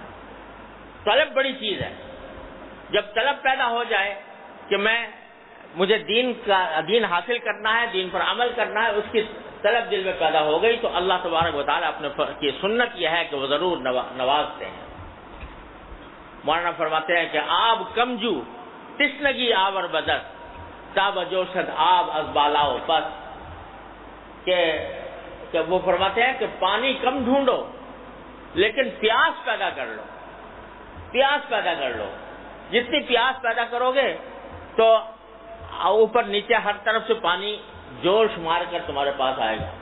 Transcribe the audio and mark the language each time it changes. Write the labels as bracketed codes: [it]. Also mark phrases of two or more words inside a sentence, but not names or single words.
[ur] طلب بڑی چیز ہے، جب طلب پیدا ہو جائے کہ مجھے دین حاصل کرنا ہے، دین پر عمل کرنا ہے، اس کی طلب دل میں پیدا ہو گئی تو اللہ تبارک و تعالیٰ اپنے کی سنت یہ ہے کہ وہ ضرور نوازتے ہیں۔ مولانا فرماتے ہیں کہ [fa] آب کمجو تشنگی آور بدس تاب جوشد آب از بالا و پس، [ur] کہ وہ فرماتے ہیں کہ پانی کم ڈھونڈو لیکن پیاس پیدا کر لو، جتنی پیاس پیدا کرو گے تو اوپر نیچے ہر طرف سے پانی جوش مار کر تمہارے پاس آئے گا۔